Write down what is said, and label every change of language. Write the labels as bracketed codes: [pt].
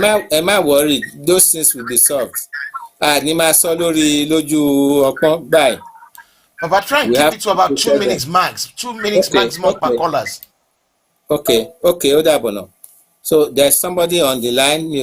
[yo] Ẹ má [en] worry, those things will be solved. [yo] Ní máa sọ lójú ọpọ́n báyìí. [en] But try and keep it to about 2 minutes max. 2 minutes maximum per callers. [yo] Okay, ó dàbọ̀ náà. [en] So there's somebody on the line.